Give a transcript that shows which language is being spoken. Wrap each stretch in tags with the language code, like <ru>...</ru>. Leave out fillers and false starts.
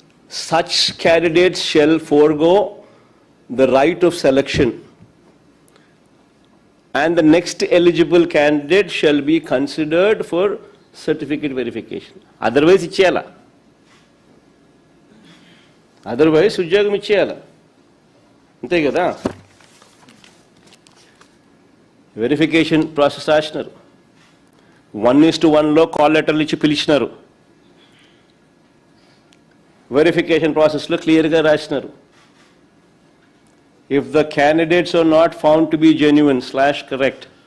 <en>such candidates shall forego the right of selection and the next eligible candidate shall be considered for certificate verification.</en> <te>Otherwise ఇచ్చేయాల, otherwise ఉద్యోగం ఇచ్చేయాల, అంతే కదా. Verification process రాసినారు, 1:1లో call లెటర్లు ఇచ్చి పిలిచినారు, verification ప్రాసెస్లో క్లియర్గా రాసినారు,</te> <en>if the candidates are not found to be genuine /correct</en>